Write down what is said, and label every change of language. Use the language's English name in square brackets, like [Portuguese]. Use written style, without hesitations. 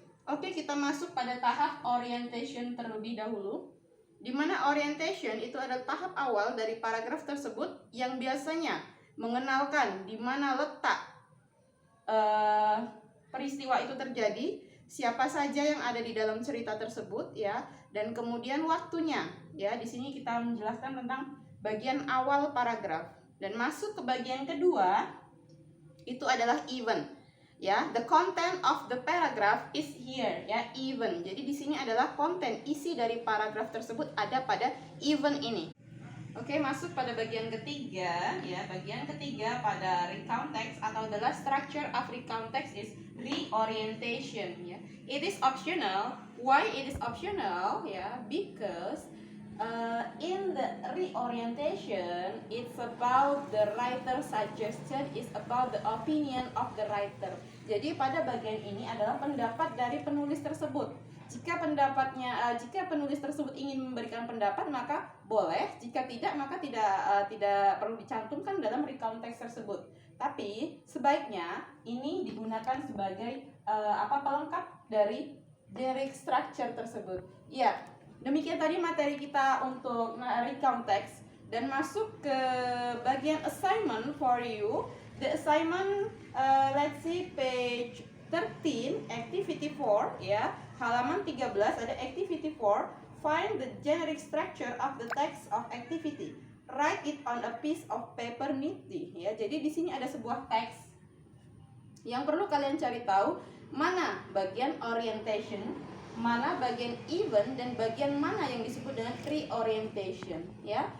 [Indonesian] Oke, kita masuk pada tahap orientation terlebih dahulu, di mana orientation itu adalah tahap awal dari paragraf tersebut yang biasanya mengenalkan di mana letak peristiwa itu terjadi, siapa saja yang ada di dalam cerita tersebut ya, dan kemudian waktunya ya. Di sini kita menjelaskan tentang bagian awal paragraf, dan masuk ke bagian kedua itu adalah event ya. [English] The content of the paragraph is here ya, event. [Indonesian] Jadi di sini adalah konten, isi dari paragraf tersebut ada pada event ini. Oke, masuk pada bagian ketiga ya. Bagian ketiga pada [English] recount text [Indonesian] atau adalah [English] structure of recount text is reorientation ya. It is optional. Why it is optional ya? Because in the reorientation it's about the writer suggestion, is about the opinion of the writer. [Indonesian] Jadi pada bagian ini adalah pendapat dari penulis tersebut. Jika penulis tersebut ingin memberikan pendapat maka boleh, jika tidak maka tidak perlu dicantumkan dalam recount text tersebut. Tapi sebaiknya ini digunakan sebagai pelengkap dari generic structure tersebut. Ya, demikian tadi materi kita untuk recount text, dan masuk ke bagian [English] assignment for you. The assignment let's see page 13 activity 4 ya. [Indonesian] Halaman 13 ada activity 4. [English] Find the generic structure of the text of activity. Write it on a piece of paper neatly ya. [Indonesian] Jadi di sini ada sebuah teks yang perlu kalian cari tahu mana bagian orientation, mana bagian event, dan bagian mana yang disebut dengan reorientation ya.